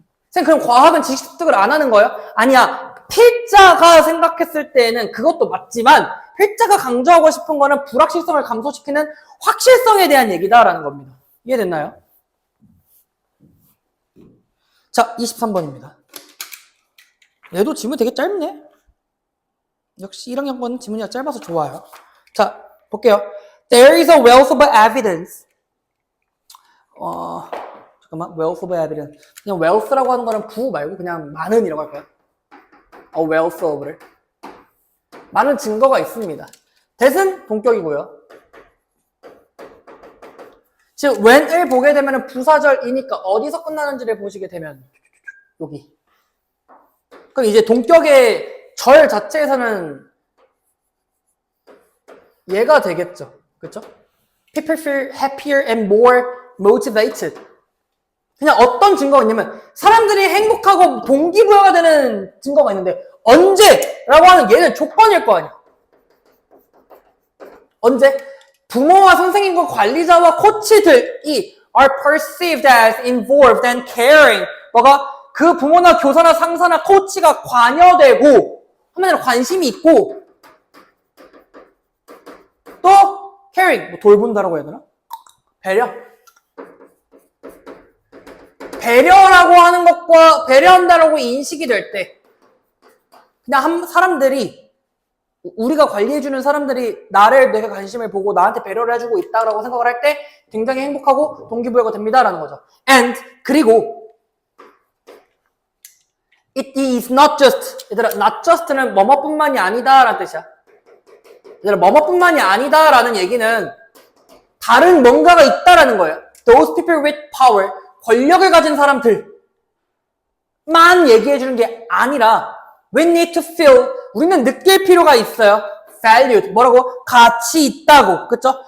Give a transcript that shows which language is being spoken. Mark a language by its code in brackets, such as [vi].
[ko] 선생님, 그럼 과학은 지식 습득을 안 하는 거예요? 아니야. 필자가 생각했을 때는 그것도 맞지만 필자가 강조하고 싶은 거는 불확실성을 감소시키는 확실성에 대한 얘기다라는 겁니다. 이해됐나요? 자, 23번입니다. 얘도 지문 되게 짧네. 역시 1학년 건 지문이 짧아서 좋아요. 자, 볼게요. [en] There is a wealth of evidence. [ko] 잠깐만, [en] wealth of evidence. [ko] 그냥 wealth라고 하는 거는 부 말고 그냥 많은이라고 할까요? [en] A wealth of [ko] 를. 많은 증거가 있습니다. that은 동격이고요. 즉, when을 보게 되면 부사절이니까 어디서 끝나는지를 보시게 되면 여기. 그럼 이제 동격의 절 자체에서는 얘가 되겠죠. 그렇죠? [en] People feel happier and more motivated. [ko] 그냥 어떤 증거가 있냐면 사람들이 행복하고 동기부여가 되는 증거가 있는데 언제? 라고 하는 얘는 조건일 거 아니야. 언제? 부모와 선생님과 관리자와 코치들이 [en] are perceived as involved and caring. [ko] 뭐가? 그 부모나 교사나 상사나 코치가 관여되고 한마디로 관심이 있고 또 caring, 뭐 돌본다라고 해야 되나? 배려라고 하는 것과 배려한다라고 인식이 될 때 그냥 사람들이 우리가 관리해주는 사람들이 내가 관심을 보고 나한테 배려를 해주고 있다라고 생각을 할 때 굉장히 행복하고 동기부여가 됩니다라는 거죠. And 그리고 [en] it is not just, [ko] 얘들아 not just는 뭐뭐뿐만이 아니다라는 뜻이야. 얘들아 뭐뭐뿐만이 아니다라는 얘기는 다른 뭔가가 있다라는 거예요. [en] Those people with power, [ko] 권력을 가진 사람들만 얘기해주는 게 아니라 [en] we need to feel, [ko] 우리는 느낄 필요가 있어요. valued, 뭐라고? 가치 있다고, 그쵸?